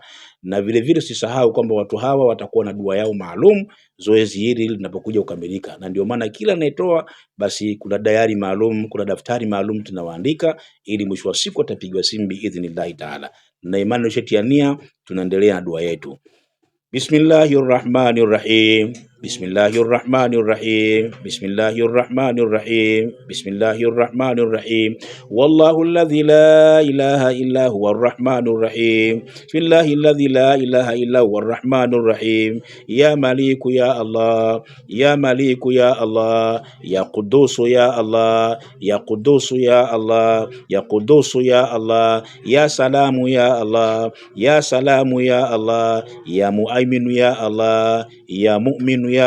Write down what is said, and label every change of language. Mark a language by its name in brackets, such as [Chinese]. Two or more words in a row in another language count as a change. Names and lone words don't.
[Swahili] Na vile vile usisahau kwamba watu hawa watakuwa na dua yao maalum zoezi hili linapokuja kukamilika, na ndio maana kila anayetoa basi kuna diary maalum, kuna daftari maalum tunawaandika, ili mwisho wa siku atapigwa simu [Arabic] بإذن الله تعالى. [Swahili] Na imani ushetiania, tunaendelea na dua yetu. [Arabic] بسم الله الرحمن الرحيم. بسم الله الرحمن الرحيم. بسم الله الرحمن الرحيم. بسم الله الرحمن الرحيم. والله الذي لا إله إلا هو الرحمن الرحيم. بسم الله الذي لا إله إلا هو الرحمن الرحيم. يا مالك يا الله، يا مالك يا الله، يا قدوس يا الله، يا قدوس يا الله، يا قدوس يا الله, يا سلام يا الله، يا سلام يا الله، يا مؤمن يا الله، يا مؤمن يا